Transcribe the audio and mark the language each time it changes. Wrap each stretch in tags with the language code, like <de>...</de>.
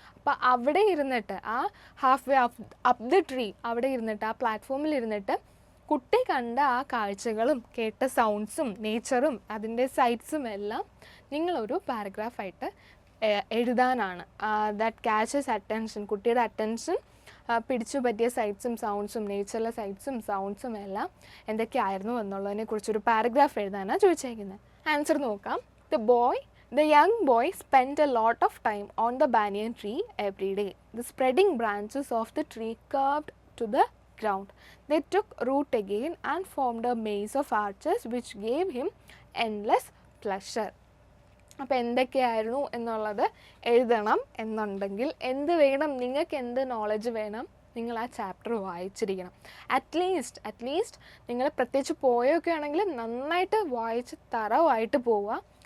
<ml>അപ്പോൾ അവിടെ ഇരുന്നിട്ട് ആ</ml> <en>half way up the tree</en> <ml>അവിടെ ഇരുന്നിട്ട് ആ പ്ലാറ്റ്ഫോമിൽ ഇരുന്നിട്ട് കുട്ടി കണ്ട ആ കാഴ്ചകളും കേട്ട സൗണ്ട്സും നേച്ചറും അതിൻ്റെ സൈറ്റ്സും എല്ലാം നിങ്ങളൊരു പാരഗ്രാഫായിട്ട് എഴുതാനാണ്.</ml> <en>that catches attention,</en> <ml>കുട്ടിയുടെ അറ്റൻഷൻ പിടിച്ചു പറ്റിയ സൈറ്റ്സും സൗണ്ട്സും നേച്ചറിലെ സൈറ്റ്സും സൗണ്ട്സും എല്ലാം എന്തൊക്കെയായിരുന്നു എന്നുള്ളതിനെ കുറിച്ചൊരു പാരഗ്രാഫ് എഴുതാനാണ് ചോദിച്ചേക്കുന്നത്. ആൻസർ നോക്കാം.</ml> <en>The young boy spent a lot of time on the banyan tree every day. The spreading branches of the tree curved to the ground. They took root again and formed a maze of arches which gave him endless pleasure.</en> <ml>അപ്പോൾ എന്തൊക്കെയായിരുന്നു എന്നുള്ളത് എഴുതണം എന്നുണ്ടെങ്കിൽ എന്ത് വേണം? നിങ്ങൾക്ക് എന്ത് knowledge വേണം? നിങ്ങൾ ആ ചാപ്റ്റർ വായിച്ചിരിക്കണം. അറ്റ്ലീസ്റ്റ് നിങ്ങൾ പ്രത്യേകിച്ച് പോയൊക്കെ ആണെങ്കിൽ നന്നായിട്ട് വായിച്ച് തറവായിട്ട് പോവുക.</ml>